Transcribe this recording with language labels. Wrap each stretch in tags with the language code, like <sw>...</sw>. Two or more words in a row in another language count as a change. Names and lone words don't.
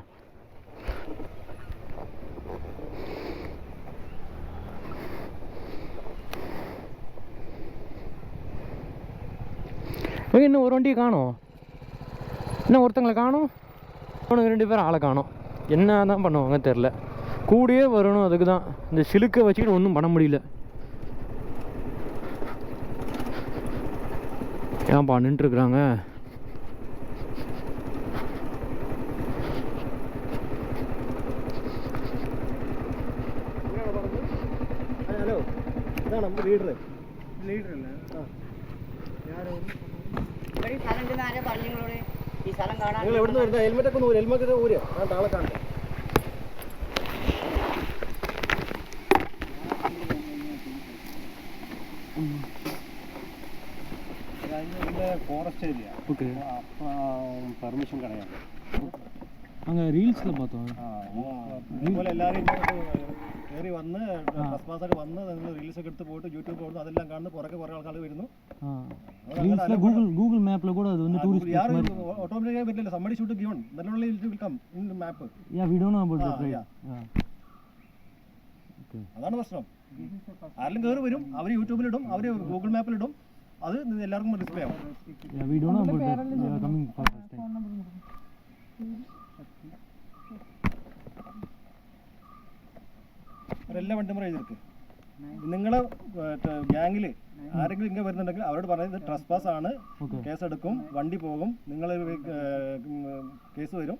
<ta>இவங்க இன்னும் ஒரு வண்டியை காணும். இன்னும் ஒருத்தங்களை காணும். அவனுக்கு 2 பேர் ஆளை காணும். என்ன தான் பண்ணுவாங்க தெரில. கூடயே வரணும், அதுக்கு தான் இந்த சிலுக்கை வச்சுக்கிட்டு ஒன்றும் பண்ண முடியல. ஏன்ப்பா நின்றுருக்குறாங்க?</ta> <ml>ഹലോ, ഇതാണ് നമ്മുടെ ലീഡർ അല്ലേ? നിങ്ങൾ എവിടെ നിന്ന് വരുന്നത്? ഹെൽമെറ്റൊക്കെ ഒന്ന് ഹെൽമെറ്റ് ഊര്. ഞാൻ താളെ കാണട്ടെ.</ml> <en>forest area. okay.</en> <ta>பெர்மிஷன் கிடையாது. அங்கே ரீல்ஸில் பார்த்தோம்.</ta> <ml>അതുപോലെ എല്ലാവരും കയറി വന്ന് ട്രസ്പാസൊക്കെ വന്ന് നിങ്ങൾ റീൽസൊക്കെ എടുത്ത് പോയിട്ട് യൂട്യൂബ് കൊടുത്ത് അതെല്ലാം കാണുന്ന പുറകെ കുറേ ആൾക്കാർ വരുന്നു. ഗൂഗിൾ മാപ്പിൽ കൂടെ അത് ടൂറിസ്റ്റ് யாரும் ഓട്ടോമാറ്റിക്കായി പറ്റില്ല.</ml> <en>somebody should give on then only it will come in the map. Yeah, we don't know about that, right?</en> <ml>Okay. അതാണ് പ്രശ്നം. ആരെങ്കിലും കയറി വരും, അവർ യൂട്യൂബിലിടും, അവർ ഗൂഗിൾ മാപ്പിലിടും. അത് എല്ലാവർക്കും ഡിസ്പ്ലേ ആവും.</ml> <en>Yeah, we don't know about that. We are coming for first time.</en> <ml>എല്ലാ വണ്ടിയും എഴുതിருக்கு. നിങ്ങളെ ഗ്യാങ്ങിൽ ആരെങ്കിലും ഇങ്ങനെ വരുന്നുണ്ടെങ്കിൽ അവരോട് പറയുന്നത് ട്രസ്പാസ് ആണ്, കേസെടുക്കും, വണ്ടി പോകും, നിങ്ങൾ കേസ് വരും.</ml>